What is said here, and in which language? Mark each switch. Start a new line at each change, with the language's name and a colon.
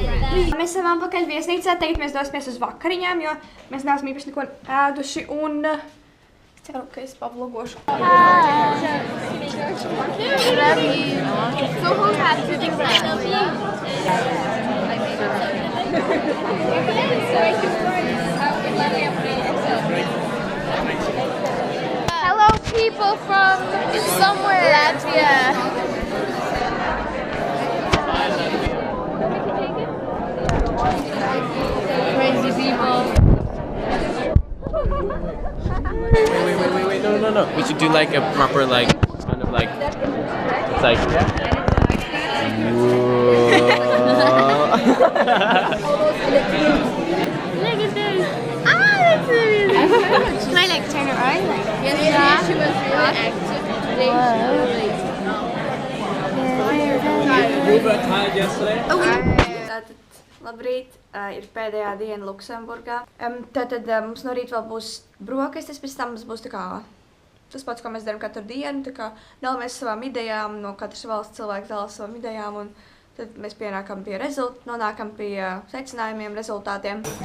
Latvian: Mēs esam atpakaļ viesnīcā, tagad mēs dosimies uz vakariņām, jo mēs neesam īpaši neko ēduši un es ceru, ka es pavlogošu.
English: So who has to do Hello, people from somewhere Latvia. Crazy people. Wait, no. We should do like a proper, like, kind of like, it's like, Look at this. That's amazing. Can I like turn it on? Yeah, she was really active today.
Latvian: Tātad, labrīt, ir pēdējā diena Luksemburgā. Tātad mums no rīta vēl būs brokastis, pēc tam mums būs tā kā tas pats, ko mēs darām katru dienu, tā kā dalāmies savām idejām, no katras valsts cilvēks dalās savām idejām, un tad mēs nonākam pie secinājumiem, rezultātiem.